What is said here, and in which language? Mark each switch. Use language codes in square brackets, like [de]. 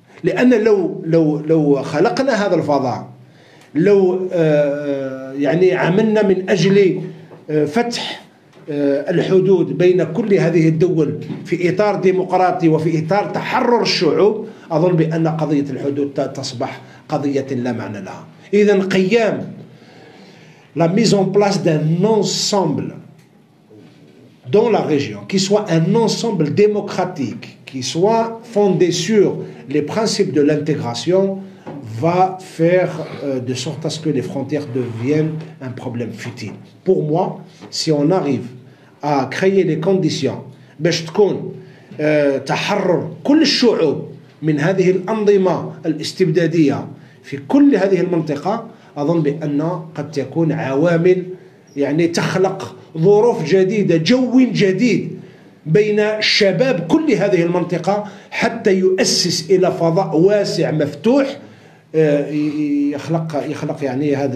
[ar] لأن لو خلقنا هذا الفضاء، لو يعني عملنا من أجل فتح الحدود بين كل هذه الدول في إطار ديمقراطي وفي إطار تحرر الشعوب، أظن بأن قضية الحدود تصبح قضية لا معنى لها. إذن قيام [fr] la mise en place d'un ensemble dans la région qui soit un ensemble démocratique, qui soit fondé sur les principes de l'intégration, va faire de sorte à ce que les frontières deviennent un problème futile. Pour moi, si on arrive à créer les conditions [ar] باش تكون تحرر كل الشعوب من هذه الأنظمة الاستبدادية في كل هذه المنطقة، أظن بأن قد تكون عوامل يعني تخلق ظروف جديدة، جو جديد بين الشباب كل هذه المنطقة، حتى يؤسس إلى فضاء واسع مفتوح يخلق يعني